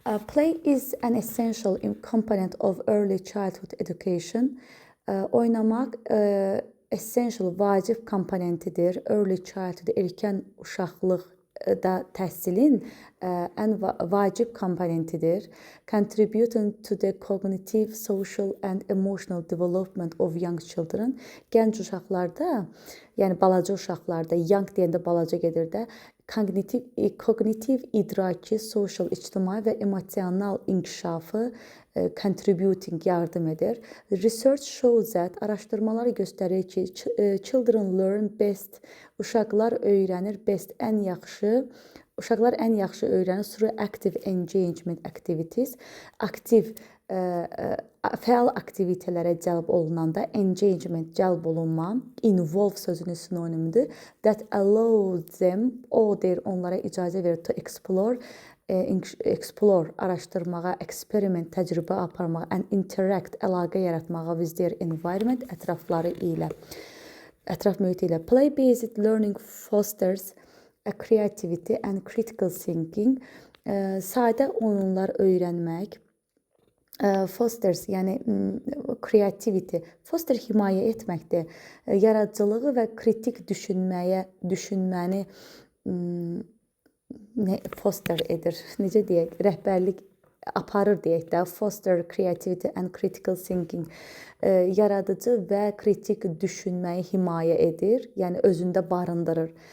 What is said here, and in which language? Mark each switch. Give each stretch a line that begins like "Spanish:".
English: Play is an essential component of early childhood education.
Azerbaijani: Oynamaq essential, vacib komponentidir.
English: Early childhood,
Azerbaijani: erkən uşaqlıqda təhsilin ən vacib komponentidir.
English: Contributing to the cognitive, social and emotional development of young children.
Azerbaijani: Gənc uşaqlarda, yəni balaca uşaqlarda, young deyəndə balaca gedir də, kognitiv idraki, social, ictimai və emosional inkişafı
English: contributing,
Azerbaijani: yardım edir.
English: Research shows that,
Azerbaijani: araşdırmalar göstərir ki,
English: children learn best,
Azerbaijani: uşaqlar öyrənir best, ən yaxşı, uşaqlar ən yaxşı öyrənir
English: through active engagement activities,
Azerbaijani: aktiv, fəal aktivitelərə cəlb olunanda, engagement, cəlb olunma, involve sözünün sinonimidir,
English: that allow them,
Azerbaijani: o deyir, onlara icazə verir
English: to explore,
Azerbaijani: araşdırmağa,
English: experiment,
Azerbaijani: təcrübə aparmağa,
English: and interact,
Azerbaijani: əlaqə yaratmağa
English: with their environment,
Azerbaijani: ətrafları ilə, ətraf mühiti ilə.
English: Play-based learning fosters a creativity and critical thinking.
Azerbaijani: Sadə oyunlar öyrənmək, fosters, yəni creativity, foster himayə etməkdir. Yaradıcılığı və kritik düşünməni foster edir. Necə deyək? Rəhbərlik aparır deyək də.
English: Foster creativity and critical thinking.
Azerbaijani: Yaradıcı və kritik düşünməyi himayə edir. Yəni özündə barındırır.